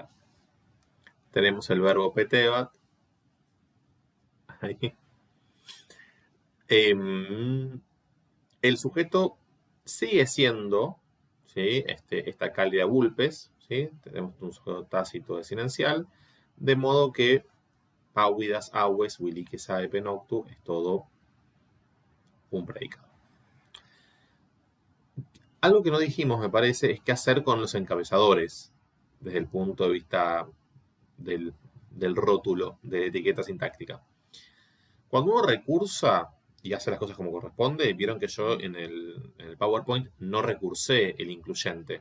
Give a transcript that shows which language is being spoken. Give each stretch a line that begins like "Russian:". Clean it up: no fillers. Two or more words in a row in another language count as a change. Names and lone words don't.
Spanish: Tenemos el verbo petebat. Ahí. El sujeto sigue siendo, ¿sí? Esta
Latin: cálida vulpes,
Spanish: ¿sí? Tenemos un sujeto tácito desinencial, de modo que
Latin: pauidas, aues, wilike, saepe, noctu
Spanish: es todo un predicado. Algo que no dijimos, me parece, es qué hacer con los encabezadores desde el punto de vista del rótulo de etiqueta sintáctica. Cuando uno recursa y hace las cosas como corresponde, vieron que yo en el PowerPoint no recursé el incluyente.